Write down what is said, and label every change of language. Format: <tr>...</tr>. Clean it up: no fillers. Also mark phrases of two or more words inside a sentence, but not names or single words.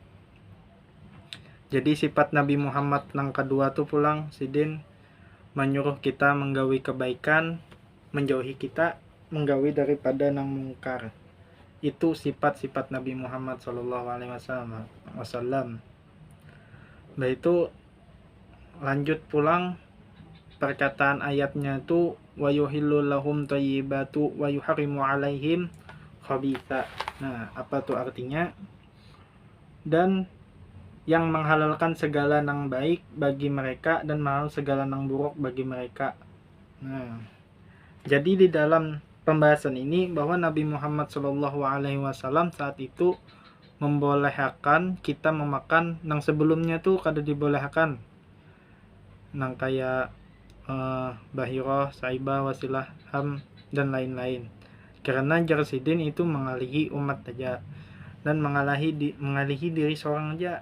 <bjn>Jadi sifat Nabi Muhammad yang kedua tuh pulang Sidin menyuruh kita menggawi kebaikan, menjauhi kita menggawi daripada nang mungkar. Itu sifat-sifat Nabi Muhammad SAW. Nah itu lanjut pulang perkataan ayatnya itu</bjn> <ar>ويحل لهم الطيبات ويحرم عليهم الخبائث.</ar> <bjn>Nah apa tuh artinya?</bjn> <id>Dan yang menghalalkan segala nang baik bagi mereka dan menghalalkan segala nang buruk bagi mereka.</id> <bjn>Nah jadi di dalam pembahasan ini bahwa Nabi Muhammad SAW saat itu membolehkan kita memakan nang sebelumnya tuh kada dibolehkan, nang kayak Bahirah, Saibah, Wasilah, Ham dan lain-lain, karena Jarsidin itu mengalihi umat aja dan mengalihi diri seorang aja.</bjn>